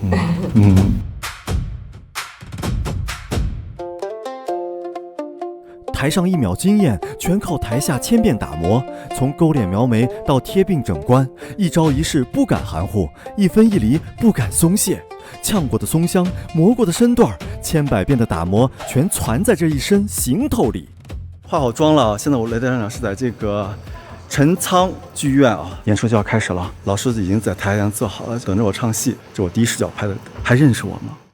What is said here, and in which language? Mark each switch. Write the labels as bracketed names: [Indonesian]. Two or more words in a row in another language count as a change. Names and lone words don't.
[Chinese] 台上一秒經驗，全靠台下千變打磨。從勾臉描眉到貼鬢整冠，一招一式不敢含糊，一分一厘不敢鬆懈。嗆過的松香，磨過的身段，千百遍的打磨，全傳在這一身行頭裡。化好妝了，現在我來的場是在這個陳倉劇院啊，演出就要開始了。老師已經在台上坐好了，等着我唱戲。這我第一視角拍的，還認識我嗎？